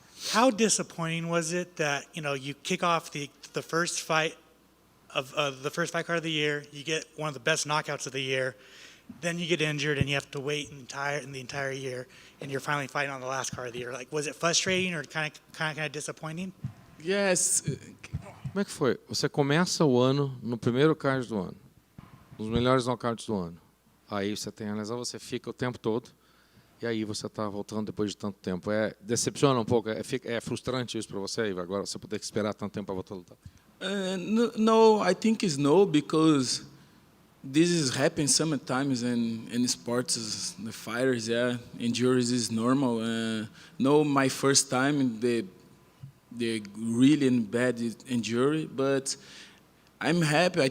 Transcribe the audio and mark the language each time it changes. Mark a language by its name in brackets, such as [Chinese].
[English] How disappointing was it that you kick off the first fight of the first fight card of the year, you get one of the best knockouts of the year, then you get injured and you have to wait the entire year, and you're finally fighting on the last card of the year. Like, was it frustrating or kind of disappointing? Yes. [Portuguese] Como é que foi? Você começa o ano no primeiro card do ano, nos melhores knockouts do ano. Aí você tem a lesão, você fica o tempo todo. E aí você está voltando depois de tanto tempo. Decepciona um pouco? É frustrante isso para você? Agora você poder esperar tanto tempo para voltar a lutar? [English] No, I think it's no, because this is happen sometimes in sports. The fighters, injuries is normal. No, my first time the really bad injury, but I'm happy.